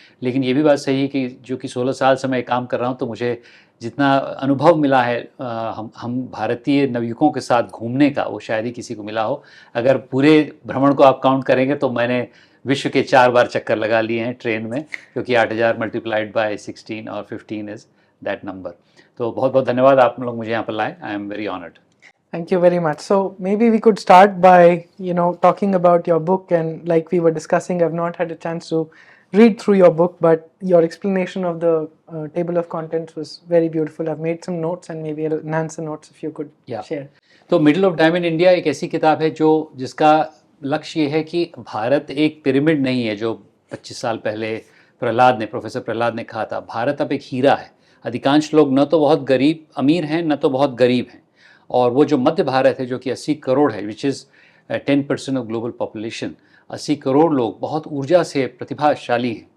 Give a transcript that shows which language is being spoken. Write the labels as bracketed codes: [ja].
[hi] लेकिन ये भी बात सही है कि जो कि 16 साल से मैं काम कर रहा हूँ, तो मुझे जितना अनुभव मिला है हम भारतीय नवयुवकों के साथ घूमने का, वो शायद ही किसी को मिला हो. अगर पूरे भ्रमण को आप काउंट करेंगे तो मैंने विश्व के 4 बार चक्कर लगा लिए हैं ट्रेन में, क्योंकि 8000 [en] multiplied by [hi] 16 और 15 [en] Is that number. [hi] तो बहुत बहुत धन्यवाद, आप लोग मुझे यहाँ पर लाए. [en] I am very honoured. Thank you very much. So maybe we could start by talking about your book, and like we were discussing, I've not had a chance to read through your book, but your explanation of the table of contents was very beautiful. I've made some notes, and maybe I'll enhance the notes if you could share. [hi] तो middle of diamond India एक ऐसी किताब है जिसका लक्ष्य ये है कि भारत एक पिरामिड नहीं है, जो 25 साल पहले प्रोफेसर प्रहलाद ने कहा था. भारत अब एक हीरा है. अधिकांश लोग न तो बहुत अमीर हैं, न तो बहुत गरीब हैं, और वो जो मध्य भारत है जो कि 80 करोड़ है, [en] which is 10% of global population, [hi] 80 crore लोग बहुत ऊर्जा से प्रतिभाशाली हैं.